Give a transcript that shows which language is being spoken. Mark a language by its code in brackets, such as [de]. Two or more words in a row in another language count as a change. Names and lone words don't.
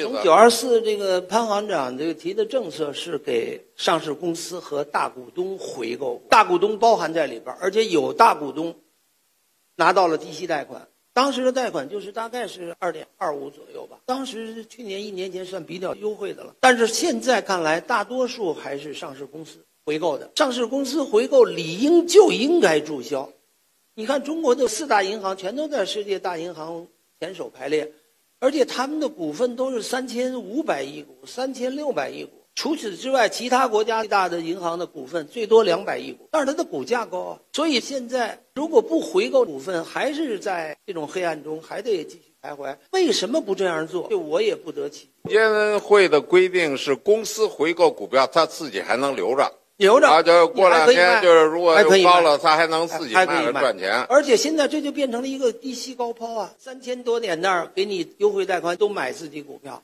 [zh] 這個從924這個潘行長這個提的政策是給上市公司和大股東回購，大股東包含在裡邊，而且有大股東拿到了低息貸款，當時的貸款就是大概是2.25左右吧，當時去年1年前算比較優惠的了。但是現在看來，大多數還是上市公司回購的，上市公司回購理應就應該注銷。你看中國的4大銀行全都在世界大銀行前首排列，而且他們的股份都是3500億股、3600億股。除此之外，其他國家最大的银行的股份最多200億股，但是它的股價高啊。所以现在如果不回购股份，還是在這種黑暗中，還得繼續徘徊。為什麼不這樣做？就我也不得其解。證監會的規定是，公司回購股票，他自己還能留着。留着，就過2天，就是如果又高了，他還能自己賣了賺錢。而且現在这就变成了一個低息高拋啊，3000多點那兒給你優惠貸款，都買自己股票。